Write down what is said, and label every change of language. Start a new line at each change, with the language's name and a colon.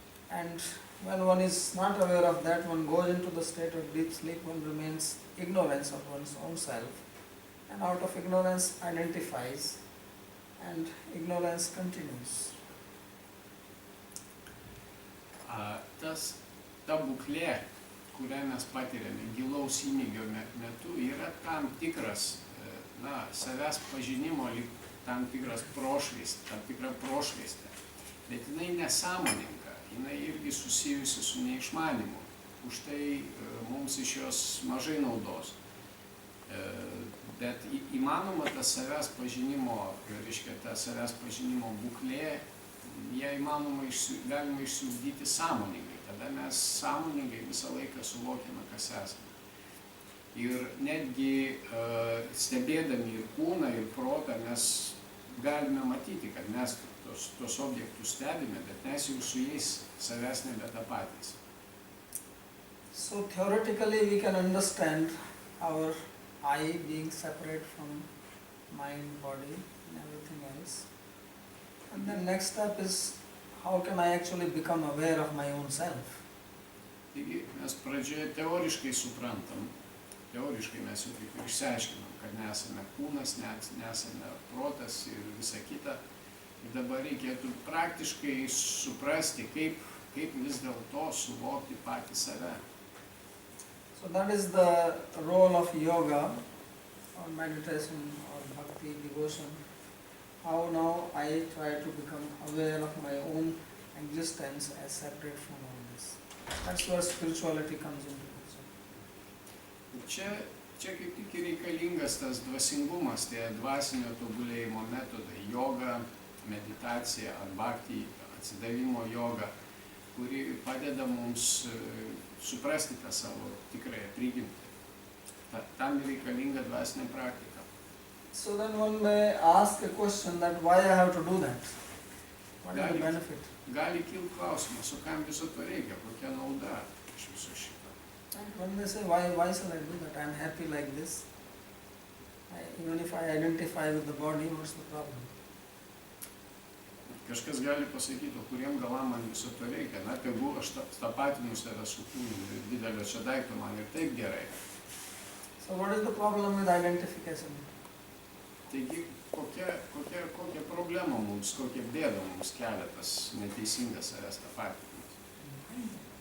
English: And when one is not aware of that, one goes into the state of deep sleep, one remains ignorance of one's own self, and out of ignorance identifies, and ignorance continues.
Lithuanian: Ta būklė, kurią mes patiriame gilaus įmygio metu, yra tam tikras, savęs pažinimo, tam tikras prošvaistė, tam tikra prošvaistė. Bet jinai nesąmoninga, jinai irgi susijusi su neišmanimu. Už tai mums iš jos mažai naudos. Bet įmanoma ta savęs pažinimo, reiškia, ta savęs pažinimo būklė, ją galima išsiugdyti sąmoningai. Tada mes sąmoningai visą laiką suvokiame, kas esame. Ir netgi stebėdami ir kūną, ir protą, mes galime matyti, kad mes tos objektus stebime, bet mes jau su jais savęs nebetapatys.
English: So theoretically we can understand our I being separate from mind, body and everything else. And the next step is how can I actually become aware of my own self?
Lithuanian: Taigi mes pradžioje teoriškai suprantam, teoriškai mes jau kaip ir išsiaiškinam, kad nesame kūnas, nesame protas ir visa kita. Ir dabar reikėtų praktiškai suprasti, kaip vis dėlto suvokti patį save.
English: So that is the role of yoga or meditation or bhakti, devotion. How now I try to become aware of my own existence as separate from all this. That's where spirituality comes into picture.
Lithuanian: Čia kaip tik reikalingas tas dvasingumas, tie dvasinio tobulėjimo metodai, joga, meditacija ar bhakti, atsidavimo joga, kuri padeda mums suprasti tą savo tikrąją prigimtį. Tam reikalinga dvasinė praktika.
English: So then one may ask a question that why I have to do that? What is the benefit?
Lithuanian: Gali kilti klausimas, o kam viso to reikia, kokia nauda iš viso šito.
English: And one may say, why shall I do that? I am happy like this. Even if I identify with the body, what's the problem?
Lithuanian: Kažkas gali pasakyti, o kuriem galam man viso to reikia. Na, tegu aš tapatinu save su kūnu, didelio čia daikto man ir taip gerai.
English: So what is the problem with identification?
Lithuanian: Taigi, kokia problema mums, kokia bėda mums kelia tas neteisingas savęs tapatinimas?